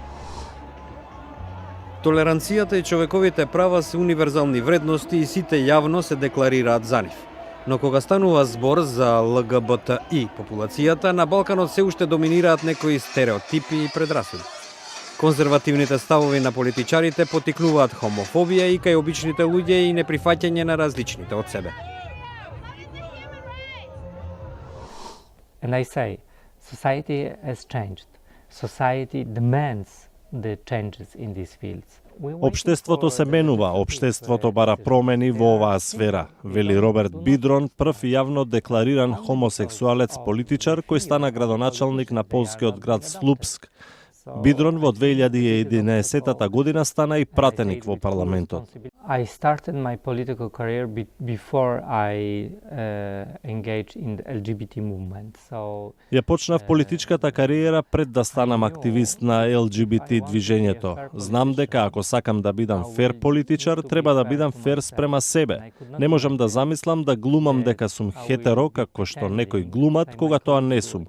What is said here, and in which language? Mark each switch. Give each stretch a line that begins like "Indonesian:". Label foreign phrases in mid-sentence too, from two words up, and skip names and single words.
Macedonian: Толеранцијата и човековите права се универзални вредности и сите јавно се декларираат за нив. Но кога станува збор за ЛГБТИ популацијата, на Балканот се уште доминираат некои стереотипи и предрасуди. Конзервативните ставови на политичарите потикнуваат хомофобија и кај обичните луѓе и неприфаќање на различните од себе.
English: And I say, society has changed. Society demands the changes in these fields.
Macedonian: Обштеството се менува, обштеството бара промени во оваа сфера, вели Роберт Бидрон, прв јавно деклариран хомосексуалец политичар кој стана градоначалник на полскиот град Слупск. Бидрон во 2011 година стана и пратеник во парламентот.
English: I started my political career before I engaged in the LGBT movement.
Macedonian: Ја почнав политичката кариера пред да станам активист на LGBT движењето. Знам дека ако сакам да бидам фер политичар, треба да бидам фер спрема себе. Не можам да замислам да глумам дека сум хетеро како што некои глумат кога тоа не сум.